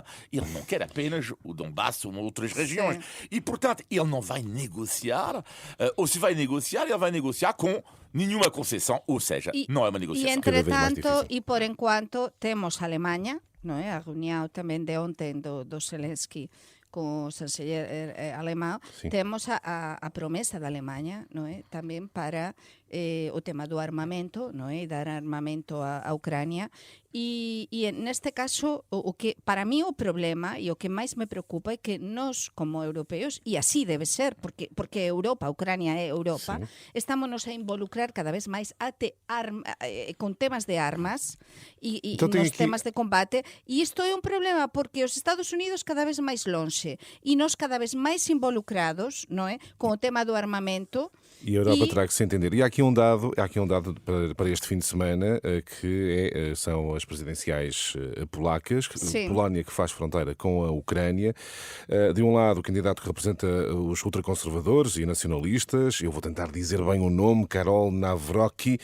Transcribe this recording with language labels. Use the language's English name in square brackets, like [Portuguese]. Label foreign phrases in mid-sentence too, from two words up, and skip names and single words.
[Portuguese] Ele não quer apenas o Donbass ou outras regiões. Sim. E, portanto, ele não vai negociar, ou se vai negociar, ele vai negociar com nenhuma concessão, ou seja, não é uma negociação. [Galician] E, entretanto, e por enquanto, temos a Alemanha, non é? A reunião tamén de ontem do Zelensky con o chanceller alemán, temos a promesa da Alemanha, non é? Tamén para o tema do armamento, non é? Dar armamento a Ucrânia. E neste caso, o que para mí o problema e o que máis me preocupa é que nós, como europeos, e así debe ser, porque Europa, Ucrânia é Europa, estámonos a involucrar cada vez máis con temas de armas e [Portuguese] então, [Galician] nos temas de combate, e isto é un problema porque os Estados Unidos cada vez máis lonxe e nós cada vez máis involucrados, non é? Con o tema do armamento. [Portuguese] E a Europa terá que se entender. E há aqui aqui um dado para este fim de semana, são as presidenciais polacas, Sim. Polónia que faz fronteira com a Ucrânia. De um lado, o candidato que representa os ultraconservadores e nacionalistas, eu vou tentar dizer bem o nome, Karol Nawrocki.